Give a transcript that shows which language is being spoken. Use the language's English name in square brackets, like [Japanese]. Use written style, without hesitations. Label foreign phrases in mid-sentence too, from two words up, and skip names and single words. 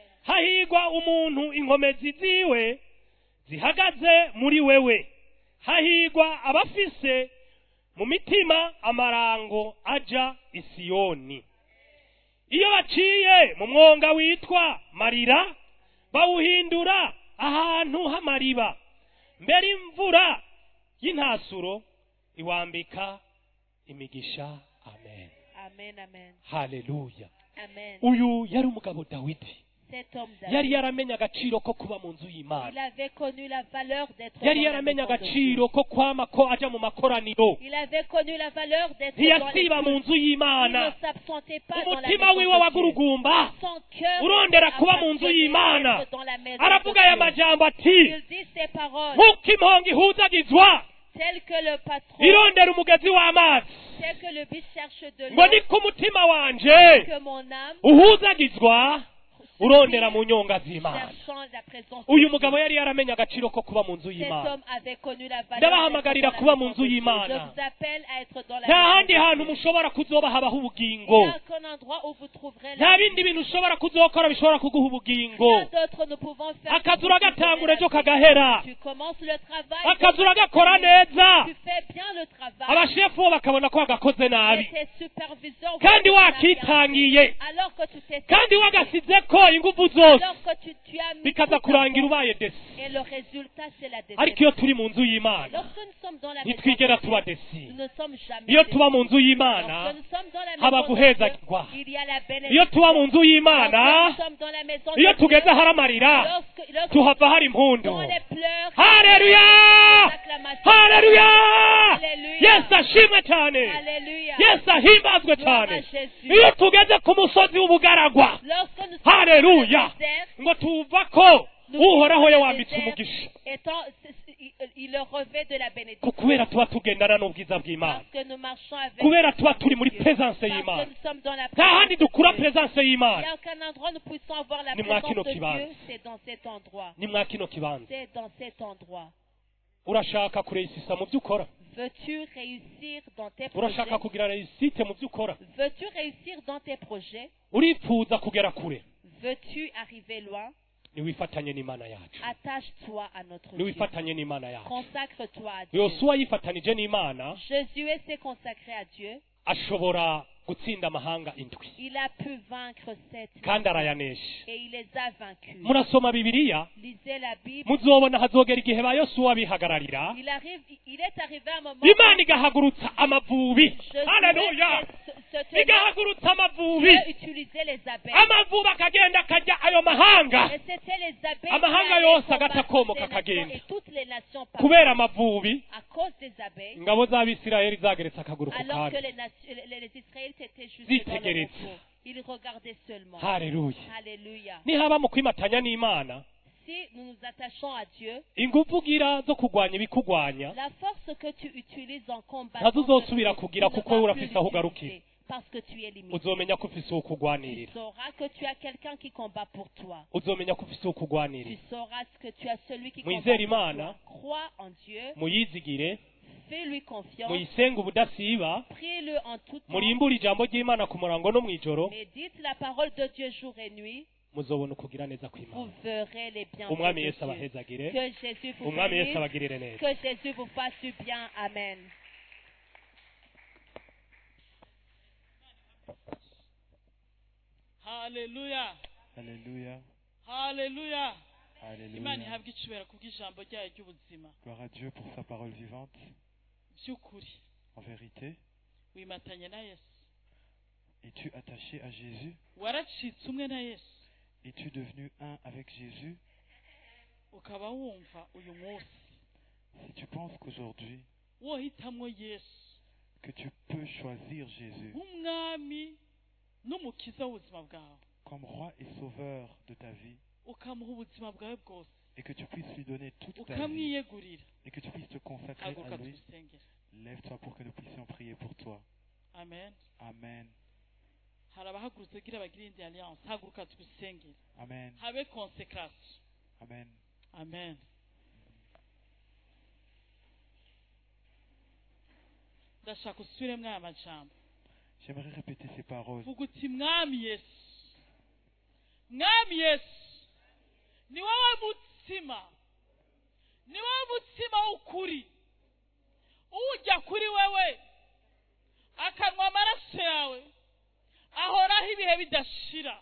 [Rundi] hahigwa umuntu inkomezi ziwe zihagaze muri wewe hahigwa abafise mu mitima amarango aja isiyoni iyo baciye mu mwonga witwa marira bawuhindura ahantu h'amariba mbere imvura y'intasuro iwambika imigisha amen Amen. Amen. haleluya Amen. uyu yari umugabo dawidi [French] Cet homme [Rundi] yari David, yaramenya agaciro ko kuba mu nzu y'imana [French] il avait connu la valeur d'être [Rundi] yari [French] dans la [Rundi] yaramenya [French] maison de Dieu. [Rundi] agaciro ko kwama ko aja mu makoraniro [French] Il avait connu la valeur d'être dans [Rundi] ntiyasiba mu [French] les [Rundi] nzu [French] il [Rundi] y'imana [French] ne s'absentait pas dans la [Rundi] umutima [French] maison [Rundi] wiwe [French] de Dieu. [Rundi] wagurugumba [French] Son cœur [Rundi] urondera kuba mu nzu [French] appartenait [Rundi] y'imana [French] à être dans la maison [Rundi] aravuga aya [French] de Dieu. [Rundi] majambo ati [French] Il dit ces paroles [Rundi] nk'uko impongo ihuzagizwa [French] telles que le patron, [Rundi] irondera umugezi w'amazi [French] tel que le biche cherche de [Rundi] ngo [French] l'eau, [Rundi] niko umutima wanje [French] que mon âme [Rundi] uhuzagizwa urondera mu nyonga z'imana [French] cherchant la présence [Rundi] uyu [French] de [Rundi] mugabo [French] Dieu. [Rundi] yari yaramenya agaciro ko kuba mu nzu [French] Cet [Rundi] y'imana [French] homme avait connu la valeur [Rundi] ndabahamagarira [French] d'être [Rundi] kuba [French] dans [Rundi] mu [French] la [Rundi] nzu [French] maison de Dieu. [Rundi] y'imana [French] Je vous appelle à être dans la [Rundi] nta [French] maison [Rundi] handi [French] de [Rundi] hantu [French] Dieu. [Rundi] mushobora kuzoba habaho [French] Il [Rundi] ubugingo [French] n'y a qu'un endroit où vous trouverez [Rundi] nta [French] la [Rundi] bindi bintu ushobora kuzokora bishobora kuguha ubugingo [French] Rien d'autre nous pouvons faire. [Rundi] akazi [French] pour vous [Rundi] uragatangura [French] donner [Rundi] ejo [French] la vie. [Rundi] kagahera [French] Tu commences le travail. [Rundi] akazi uragakora neza [French] Tu fais bien le travail. [Rundi] abashefu bo bakabona ko wagakoze [French] Et [Rundi] nabi [French] tes superviseurs [Rundi] kandi [French] voient que tu l'as bien [Rundi] wakitangiye [French] fait. Alors que tu t'es [Rundi] kandi wagasize ko watwaye ingufu zose [French] alors que tu as mis [Rundi] bikaza [French] toute ta [Rundi] kurangira [French] force. [Rundi] ubaye desi [French] Et le résultat, c'est la [Rundi] ariko iyo [French] déception. [Rundi] turi mu nzu y'imana [French] Lorsque nous sommes dans la maison de [Rundi] ntitwigera [French] Dieu, [Rundi] tuba desi [French] nous ne sommes jamais [Rundi] iyo [French] déçus. [Rundi] tuba mu nzu y'imana [French] Lorsque nous sommes dans la [Rundi] haba [French] maison de Dieu, [Rundi] guhezagirwa [French] il y a la [Rundi] iyo [French] bénédiction. [Rundi] tuba mu nzu y'imana [French] Lorsque nous sommes dans la maison [Rundi] iyo [French] de Dieu, [Rundi] tugeze ahari amarira [French] lorsque [Rundi] tuhava hari impundu [French] dans les pleurs, [Rundi] haleluya [French] les acclamations, [Rundi] haleluya [French] Alléluia. [Rundi] yesu ashimwe cyane [French] Alléluia. [Rundi] yesu ahimbazwe [French] Gloire [Rundi] cyane [French] à Jésus. [Rundi] iyo tugeze ku musozi w'ubugaragwa [French] Lorsque nous sommes dans [Rundi] haleluya [French] le désert, [Rundi] ngo tuva ko [French] nous [Rundi] uhoraho [French] vivons dans [Rundi] yawambitse [French] le [Rundi] umugisha [French] désert, étant, il le revêt de la bénédiction. [Rundi] kubera tuba tugendana n'ubwiza bw'imana [French] Parce que nous marchons avec [Rundi] kubera [French] le [Rundi] tuba [French] Dieu. [Rundi] turi muri presence [French] Parce [Rundi] y'imana [French] que nous sommes dans la [Rundi] nta handi [French] présence de [Rundi] dukura [French] Dieu. [Rundi] presence [French] Il n'y [Rundi] y'imana [French] a aucun endroit où nous puissions avoir la [Rundi] Ni mwa [French] présence [Rundi] kino [French] de [Rundi] kibanza. [French] Dieu, c'est dans cet endroit. [Rundi] ni mwa kino kibanza [French] C'est dans cet endroit. [Rundi] urashaka kuresisa mu byo ukora [French] Veux-tu réussir dans tes projets? [Rundi] urashaka kugira resite mu byo ukora [French] Veux-tu réussir dans tes projets? [Rundi] urifuza kugera kure [French] Veux-tu arriver loin? [Rundi] niwifatanye n'imana yacu [French] Attache-toi à notre Dieu. [Rundi] niwifatanye n'imana yacu [French] Consacre-toi à Dieu. [Rundi] yosuwa yifatanije n'imana [French] Josué s'est consacré à Dieu. [Rundi] ashobora gutsinda amahanga indwi [French] Il a pu vaincre sept [Rundi] kandi [French] nations [Rundi] arayanesha [French] et il les a vaincus. [Rundi] murasoma bibiliya [French] Lisez la Bible. [Rundi] muzobona hazogera igihe ba yosuwa bihagararira [French] Il est arrivé un moment [Rundi] imana igahagurutsa amavubi [French] Josué [Rundi] haleluya [French] se tenait. [Rundi] igahagurutsa amavubi [French] Dieu utilisait les abeilles. [Rundi] amavubi akagenda akajya ayo mahanga [French] Et c'était les abeilles [Rundi] Amahanga [French] qui allaient [Rundi] yose [French] combattre [Rundi] agatakomoka [French] les nations [Rundi] akagenda. [French] et toutes les nations partaient. [Rundi] kubera amavubi [French] À cause des abeilles, [Rundi] ingabo z'abisirayeli zageretse akaguru ku [French] alors que [Rundi] kandi [French] les Israélites étaient juste [Rundi] Zite [French] dans le [Rundi] geretse. [French] repos. Ils regardaient seulement. [Rundi] haleluya [French] Alléluia. [Rundi] nihaba mu kwimatanya n'imana [French] Si nous nous attachons à Dieu, [Rundi] ingufu ugira zo kurwanya ibikugwanya [French] la force que tu utilises en combattant, [Rundi] ntazo uzosubira kugira [French] tu ne [Rundi] kuko wowe [French] vas plus [Rundi] urafise aho ugarukira [French] l'utiliser parce que tu es limité. [Rundi] uzomenya ko ufise uwo [French] Tu [Rundi] kugwanirira [French] sauras que tu as quelqu'un qui combat pour toi. [Rundi] uzomenya ko ufise uwo [French] Tu [Rundi] kugwanirira [French] sauras que tu as celui qui combat [Rundi] Mwizere [French] pour [Rundi] Imana. [French] toi. Crois en Dieu, [Rundi] muyizigire [French] fais-lui confiance, [Rundi] muyisenge ubudasiba [French] prie-le en tout temps, [Rundi] murimbure ijambo ry'imana ku murango no mw'ijoro [French] médite la parole de Dieu jour et nuit, [Rundi] muzobona ukugira neza [French] vous [Rundi] kw'imana [French] verrez les bienfaits [Rundi] umwami [French] de [Rundi] yesu [French] Dieu. [Rundi] abahezagire [French] Que Jésus vous [Rundi] umwami yesu [French] bénisse, [Rundi] abagirire neza [French] que Jésus vous fasse du bien. [Rundi] Amen. Haleluya. [French] Alléluia. [Rundi] Haleluya. Imana [French] Alléluia. [Rundi] ihabwe icubera kubw'ijambo ryayo ry'ubuzima. [French] Gloire à Dieu pour sa parole vivante. [Rundi] By'ukuri [French] En vérité, [Rundi] wimatanye na Yesu. [French] es-tu attaché à Jésus? [Rundi] Waracitse umwe na Yesu. [French] Es-tu devenu un avec Jésus? [Rundi] Ukaba wumva uyu munsi [French] Si tu penses qu'aujourd'hui, [Rundi] wohitamwo Yesu [French] que tu peux choisir Jésus [Rundi] nk'umwami n'umukiza w'ubuzima bwawe, [French] comme roi et sauveur de ta vie, [Rundi] ukamuha ubuzima bwawe bwose, [French] et que tu puisses lui donner toute ta vie, [Rundi] ukamwiyegurira, [French] et que tu puisses te consacrer [Rundi] haguruka [French] à lui, [Rundi] tugusengere. [French] lève-toi pour que nous puissions prier pour toi. [Rundi] Amen. [French] Amen. [Rundi] Hari abahagurutse kugira bagire indi alliance, haguruka tugusengere, Amen. habe consécration. Amen. Amen. Ndashaka usubiremo aya majambo. [French] J'aimerais répéter ces paroles. [Rundi] Vuga uti mwami Yesu, mwami Yesu, ni wowe mutsima, ni wowe mutsima w'ukuri, ujya kuri wewe akanywa amaraso yawe ahoraho ibihe bidashira.